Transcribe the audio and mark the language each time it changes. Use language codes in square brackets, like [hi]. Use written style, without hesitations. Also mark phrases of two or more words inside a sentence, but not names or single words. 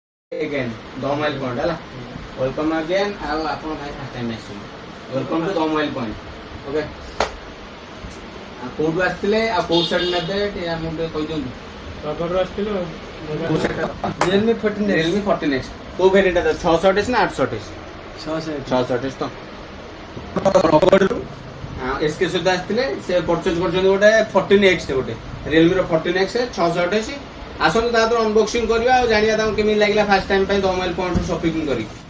[en] again the mile point [or] ହେଲା [en] welcome again [or] ଆଉ ଆପଣ ଭାଇ [en] first time [or] ଆସିଛନ୍ତି [en] welcome to the mile point [or] ଓକେ କୋଉଠୁ ଆସିଥିଲେ ଆଉ କୋଉ ସାଇଡ୍ ନେବେ ଟିକେ ଆମକୁ ଟିକେ କହିଦିଅନ୍ତୁ ରଗଡ଼ରୁ ଆସିଥିଲୁ Realme 14 Realme 14X କୋଉ ଭେରିଏଣ୍ଟ ଅଛି 628 ନା 828 628 628 ତ ରଗଡ଼ରୁ ଏସକେ ସହିତ ଆସିଥିଲେ ସେ ପରଚେଜ କରିଛନ୍ତି ଗୋଟେ 14X ଟେ ଗୋଟେ Realme ର 14X 628 ଆସନ୍ତୁ ତାଠୁ ଅନବକ୍ସିଂ କରିବା ଆଉ ଜାଣିବା ତାଙ୍କୁ କେମିତି ଲାଗିଲା [en] first time [or] ପାଇଁ ଦ ମୋବାଇଲ ପଏଣ୍ଟରୁ ସପିଂ କରି